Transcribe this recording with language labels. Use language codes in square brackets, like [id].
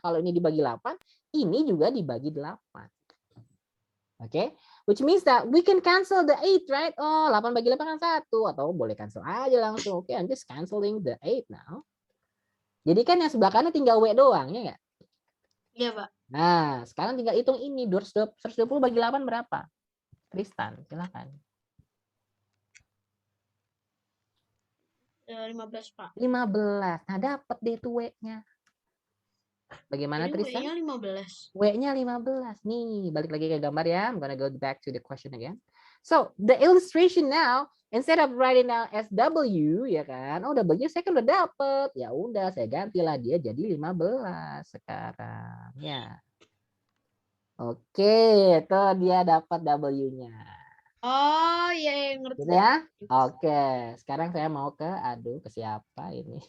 [id] Kalau ini dibagi 8, ini juga dibagi 8. [en] Oke, which means that we can cancel the 8, right? [id] Oh, 8 bagi 8 kan 1. Atau boleh cancel aja langsung. Oke, [en] I'm just canceling the 8 now. [id] Jadi kan yang sebelah kanan tinggal W doang, ya nggak? Iya, Pak. Nah, sekarang tinggal hitung ini. 120 bagi 8 berapa? Tristan, silakan. 15, Pak. 15. Nah, dapat deh itu W-nya. Bagaimana Jadi Tristan? W-nya 15. W-nya 15. Nih, balik lagi ke gambar ya. [en] I'm gonna go back to the question again. So, the illustration now, instead of writing down as W, ya kan? [id] Oh, W saya kan udah dapet. Ya udah, saya gantilah dia jadi 15 sekarang. Ya. Oke, itu dia dapat W-nya. Oh, iya, ngerti. Gitu ya? Oke, sekarang saya mau ke siapa ini?